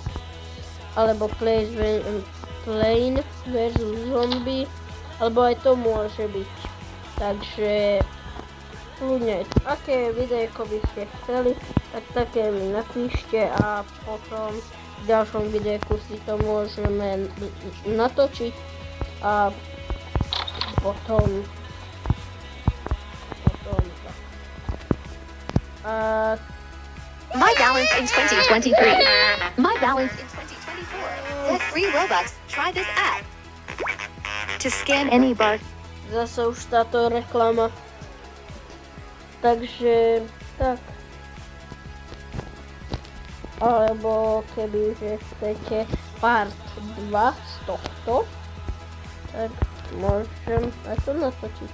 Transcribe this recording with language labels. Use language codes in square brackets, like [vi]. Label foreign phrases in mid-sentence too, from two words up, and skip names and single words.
[sk] Alebo Plane versus Zombie, alebo aj to môže byť. Takže kľudne, aké videjko by ste chceli, tak také mi napíšte a potom v ďalšom videjku si to môžeme natočiť a potom [en] My balance in 2023. My balance in 2024. Get free Robux. Try this app. To scan any bar. [sk] Zase už táto reklama. Takže tak. Alebo kebyže chcete part 2 z tohto, tak môžem aj to natočiť.